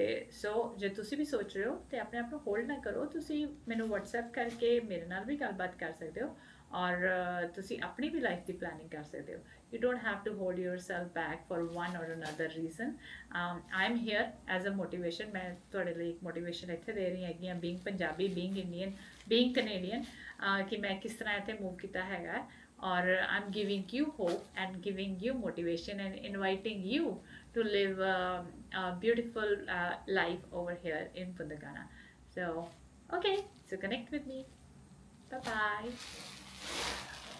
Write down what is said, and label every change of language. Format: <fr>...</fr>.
<pa>ਸੋ ਜੇ ਤੁਸੀਂ ਵੀ ਸੋਚ ਰਹੇ ਹੋ ਤੇ ਆਪਣੇ ਆਪ ਨੂੰ ਹੋਲਡ ਨਾ ਕਰੋ, ਤੁਸੀਂ ਮੈਨੂੰ ਵਟਸਐਪ ਕਰਕੇ ਮੇਰੇ ਨਾਲ ਵੀ ਗੱਲਬਾਤ ਕਰ ਸਕਦੇ ਹੋ, ਔਰ ਤੁਸੀਂ ਆਪਣੀ ਵੀ ਲਾਈਫ ਦੀ ਪਲੈਨਿੰਗ ਕਰ ਸਕਦੇ ਹੋ।</pa> <en>You don't have to hold yourself back for one or another reason. I am here as a motivation.</en> <pa>ਮੈਂ ਤੁਹਾਡੇ ਲਈ ਇੱਕ ਮੋਟੀਵੇਸ਼ਨ ਇੱਥੇ ਦੇ ਰਹੀ ਹੈਗੀ ਹਾਂ,</pa> <en>being Punjabi, being Indian, being Canadian,</en> <pa>ਕਿ ਮੈਂ ਕਿਸ ਤਰ੍ਹਾਂ ਇੱਥੇ ਮੂਵ ਕੀਤਾ ਹੈਗਾ।</pa> <en>Or I'm giving you hope and giving you motivation and inviting you to live a beautiful life over here in Punta Cana. So, okay, so connect with me. Bye bye.</en>